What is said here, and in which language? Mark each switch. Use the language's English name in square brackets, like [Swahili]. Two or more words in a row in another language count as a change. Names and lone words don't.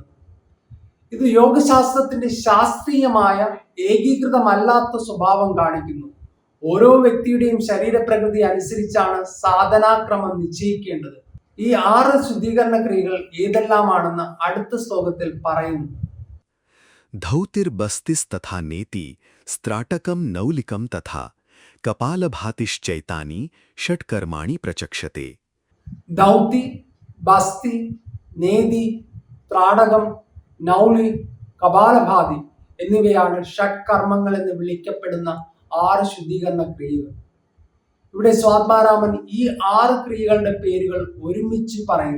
[Malayalam] ഇത് യോഗശാസ്ത്രത്തിന്റെ ശാസ്ത്രീയമായ ഏകീകൃതമല്ലാത്ത സ്വഭാവം കാണിക്കുന്നു. ഓരോ വ്യക്തിയുടെയും ശരീരപ്രകൃതി അനുസരിച്ചാണ് സാധനാക്രമം നിശ്ചയിക്കേണ്ടത്. ഈ 6 ശുദ്ധീകരണ ക്രിയകൾ ഏതെല്ലാമാണെന്ന് അടുത്ത ശ്ലോകത്തിൽ പറയുന്നു. [Sanskrit] धौतिर्बस्तिस्तथा नेति स्त्राटकं नौलिकं तथा कपालभातिश्चैतानि षट्कर्माणि प्रचक्षते. [Malayalam] ദൗതി, ബസ്തി, നേതി, ത്രാടകം, നൗലി, കപാലഭാതി എന്നിവയാണ് ഷഡ്കർമ്മങ്ങൾ എന്ന് വിളിക്കപ്പെടുന്ന 6 ശുദ്ധീകരണ ക്രിയകൾ. ഇവിടെ സ്വാത്മാരാമൻ ഈ 6 ക്രിയകളുടെ പേരുകൾ ഒരുമിച്ച് പറയുന്നു.